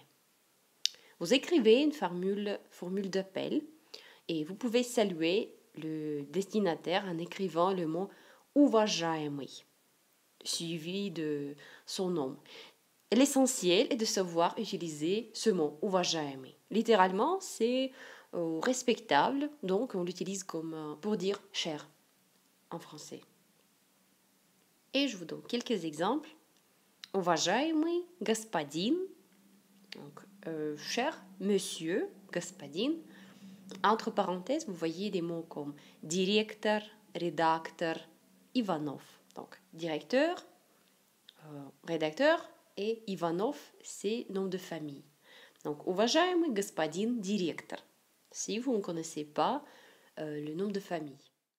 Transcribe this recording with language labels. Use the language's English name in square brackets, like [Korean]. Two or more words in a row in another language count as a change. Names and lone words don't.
[French] Vous écrivez une formule d'appel et vous pouvez saluer le destinataire en écrivant le mot уважаемый, suivi de son nom. L'essentiel est de savoir utiliser ce mot, уважаемый. Littéralement, c'est respectable, donc on l'utilise comme pour dire cher en français. Et je vous donne quelques exemples. [Russian] Уважаемый господин, [French] donc cher monsieur, господин. Entre parenthèses, vous voyez des mots comme directeur, rédacteur, Ivanov. Donc directeur, rédacteur, et Ivanov, c'est nom de famille. Donc, [Russian] уважаемый господин директор, [French] si vous ne connaissez pas le nom de famille.